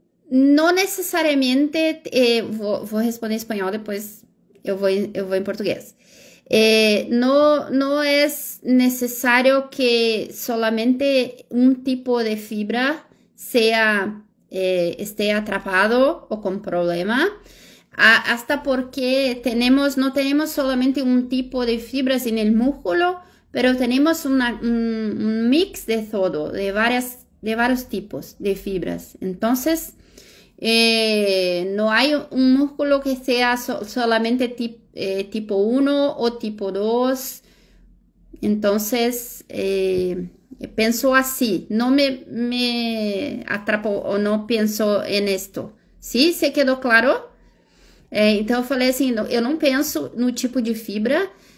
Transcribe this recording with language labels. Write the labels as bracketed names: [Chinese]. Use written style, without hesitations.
[Portuguese] Não necessariamente, vou responder em espanhol, depois eu vou em português. [Spanish] No es necesario que solamente un tipo de fibra esté atrapado o con problema, hasta porque no tenemos solamente un tipo de fibras en el músculo, pero tenemos un mix de todo, de varios tipos de fibras. Entonces, no hay un músculo que sea solamente tipo 1 o tipo 2. Entonces, pienso así. No me atrapo o no pienso en esto. ¿Sí? ¿Se quedou claro? [Portuguese] Então, eu falei assim, eu não penso no tipo de fibra.